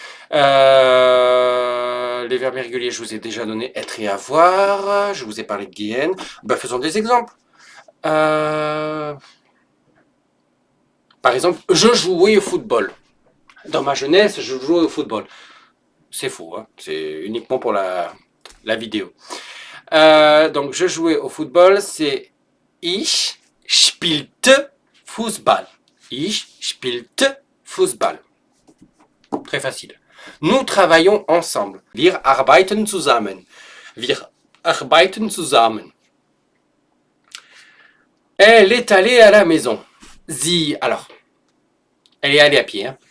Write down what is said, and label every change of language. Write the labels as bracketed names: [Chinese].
[French] Les verbes irréguliers, je vous ai déjà donné être et avoir. Je vous ai parlé de Guyenne. Ben, faisons des exemples. Par exemple, je jouais au football. Dans ma jeunesse, je jouais au football. C'est faux, hein, c'est uniquement pour la vidéo. Donc, je jouais au football, c'est [German] Ich spielte Fußball. Ich spielte Fußball. [French] Très facile. Nous travaillons ensemble. [German] Wir arbeiten zusammen. Wir arbeiten zusammen. [French] Elle est allée à la maison. Sie, alors, elle est allée à pied. Hein.